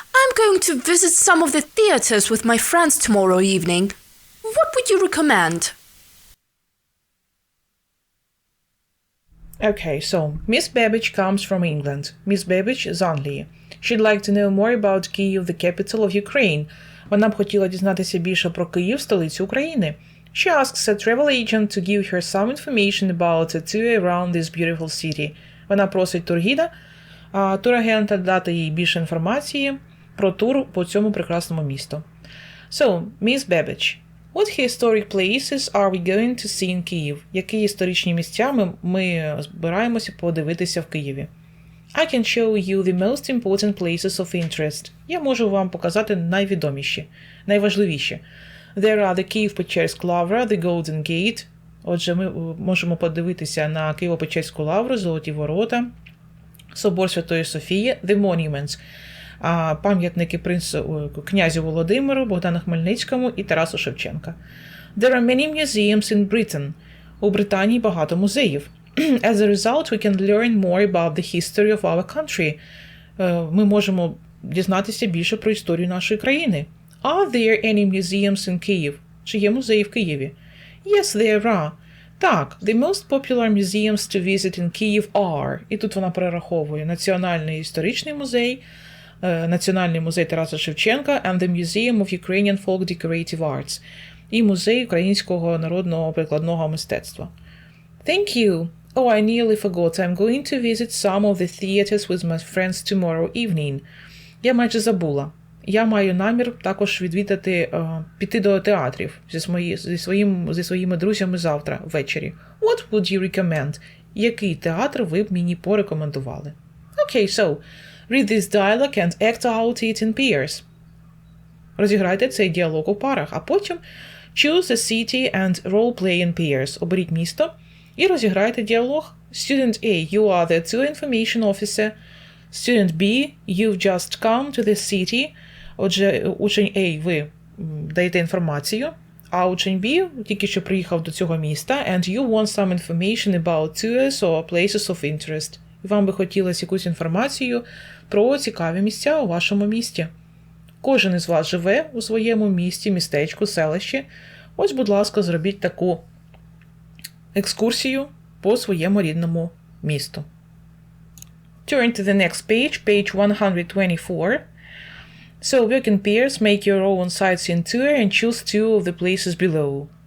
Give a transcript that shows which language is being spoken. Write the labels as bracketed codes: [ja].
[en] I'm going to visit some of the theaters with my friends tomorrow evening. What would you recommend? Okay, so Miss Babbage comes from England. Miss Babbage [uk] з Англії. [en] She'd like to know more about Kyiv, the capital of Ukraine. [uk] Вона б хотіла дізнатися більше про Київ, столицю України. [en] She asks a travel agent to give her some information about a tour around this beautiful city. [uk] Вона просить турагента дати їй більше інформації про тур по цьому прекрасному місту. [en] So, Miss Babbage, what historic places are we going to see in Kyiv? [uk] Які історичні місця ми збираємося подивитися в Києві? [en] I can show you the most important places of interest. [uk] Я можу вам показати найвідоміші, найважливіші. [en] There are the Kyiv-Pечерськ Lavra, the Golden Gate. [uk] Отже, ми можемо подивитися на Києво-Печерську лавру, Золоті ворота, Собор Святої Софії, the monuments, пам'ятники князю Володимиру, Богдану Хмельницькому і Тарасу Шевченка. [en] There are many museums in Britain. [uk] У Британії багато музеїв. [en] As a result, we can learn more about the history of our country. [uk] Ми можемо дізнатися більше про історію нашої країни. [en] Are there any museums in Kyiv? [uk] Чи є музеї в Києві? [en] Yes, there are. [uk] Так, [en] the most popular museums to visit in Kyiv are, [uk] і тут вона перераховує, Національний історичний музей, Національний музей Тараса Шевченка [en] and the Museum of Ukrainian Folk Decorative Arts, [uk] і музей українського народного прикладного мистецтва. [en] Thank you. Oh, I nearly forgot. I'm going to visit some of the theaters with my friends tomorrow evening. [uk] Я майже забула. Я маю намір також піти до театрів зі своїми друзями завтра ввечері. [en] What would you recommend? [uk] Який театр ви б мені порекомендували? [en] Okay, so, read this dialogue and act out it in pairs. [uk] Розіграйте цей діалог у парах, а потім [en] choose a city and role play in pairs. [uk] Оберіть місто і розіграйте діалог. [en] Student A, you are the tour information officer. Student B, you've just come to the city. [uk] Отже, учень A, ви даєте інформацію, а учень B тільки що приїхав до цього міста, [en] and you want some information about tours or places of interest. [uk] і вам би хотілося якусь інформацію про цікаві місця у вашому місті. Кожен із вас живе у своєму місті, містечку, селищі. Ось, будь ласка, зробіть таку екскурсію по своєму рідному місту. [en] Turn to the next page, page 124. So, work in pairs, make your own sightseeing tour and choose two of the places below.